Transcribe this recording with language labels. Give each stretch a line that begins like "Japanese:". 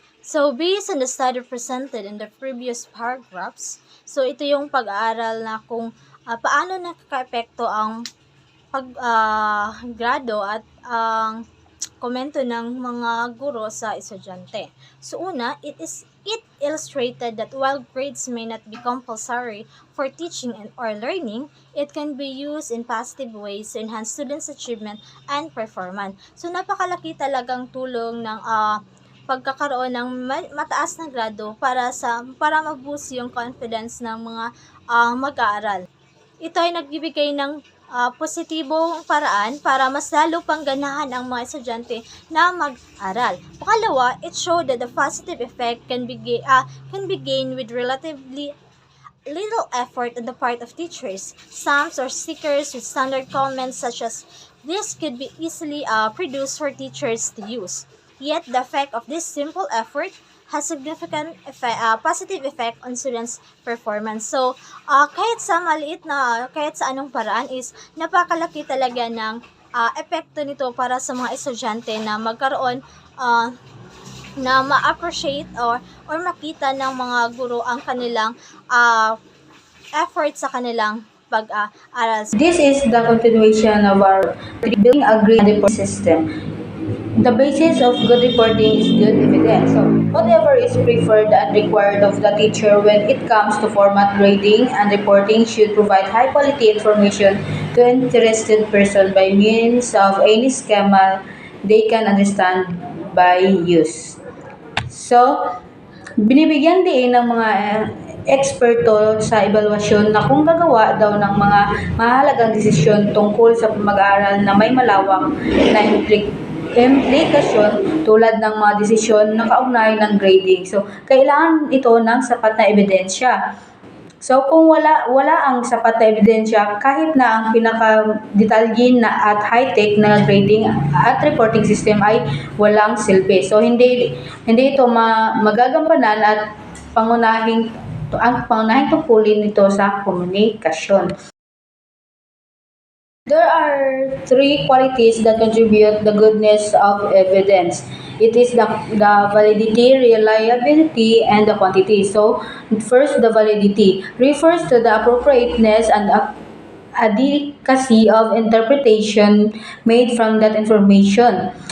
English: So, based on the study presented in the previous paragraphs,
Filipino: so ito yung pag-aaral na kung paano nakaka-epekto ang pag-grado at ang komento ng mga guro sa estudyante.
English: So, una, it illustrated that while grades may not be compulsory for teaching or learning, it can be used in positive ways to enhance students' achievement and performance.
Filipino: So, napakalaki talagang tulong ng pagkakaroon ng mataas na grado para ma-boost yung confidence ng mga mag-aaral. Ito ay nagbibigay ng positibong paraan para mas lalo pang ganahan ang mga estudyante na mag-aral.
English: Pangalawa, it showed that the positive effect can be gained with relatively little effort on the part of teachers. Stamps or stickers with standard comments such as this could be easily produced for teachers to use. Yet, the effect of this simple effort has significant positive effect on students' performance.
Filipino: So, kahit sa anong paraan is napakalaki talaga ng epekto nito para sa mga estudyante na magkaroon na ma-appreciate or makita ng mga guro ang kanilang effort sa kanilang pag-aaral.
English: This is the continuation of our building a grade report system. The basis of good reporting is good evidence. So, whatever is preferred and required of the teacher when it comes to format grading and reporting should provide high-quality information to interested person by means of any schema they can understand by use.
Filipino: So, binibigyan din ng mga eksperto sa evaluasyon na kung gagawa daw ng mga mahalagang desisyon tungkol sa mag-aaral na may malawak na implikasyon tulad ng mga desisyon na kaugnay ng grading. So, kailangan ito ng sapat na ebidensya. So kung wala ang sapat na ebidensya, kahit na ang pinaka-detalyin na at high-tech na grading at reporting system ay walang silbi. So hindi ito magagampanan at ang pangunahing tungkulin nito sa komunikasyon.
English: There are three qualities that contribute the goodness of evidence. It is the validity, reliability, and the quantity. So, first, the validity refers to the appropriateness and adequacy of interpretation made from that information.